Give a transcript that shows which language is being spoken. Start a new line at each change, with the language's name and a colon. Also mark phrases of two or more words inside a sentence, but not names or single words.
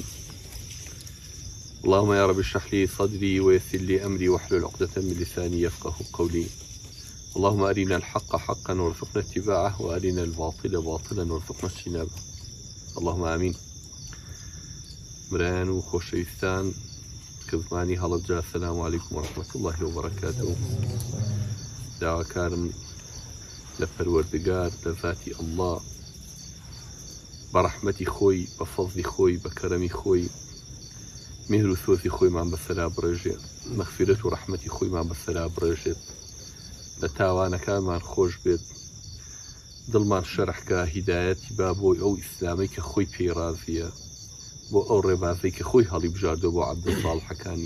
Arabic: اللهم يا رب اشرح لي صدري ويسر لي أمري واحلل عقدة من لساني يفقه قولي. اللهم أرنا الحق حقا وارزقنا اتباعه، وأرنا الباطل باطلا وارزقنا اجتنابه. اللهم آمين.
Central Kurdish: مران وخوشويستان كزماني هەڵەبجا،
Arabic: السلام عليكم ورحمة الله وبركاته.
Central Kurdish: داواکارم لە پەروەردگار لە ذاتی ئەڵڵا بە ڕەحمەتی خۆی، بە فەزلی خۆی، بە کەرەمی خۆی، میهر و سۆزی خۆیمان بەسەرا بڕێژێت، مەغفیرەت و ڕەحمەتی خۆیمان بەسەرا بڕێژێت، لە تاوانەکانمان خۆش بێت، دڵمان شەرحکە، هیدایەتی با بۆی ئەو ئیسلامی کە خۆی پێی رازیە، بۆ ئەو ڕێبازەی کە خۆی هەڵی بژاردۆ بۆ عەبدولساڵحەکانی.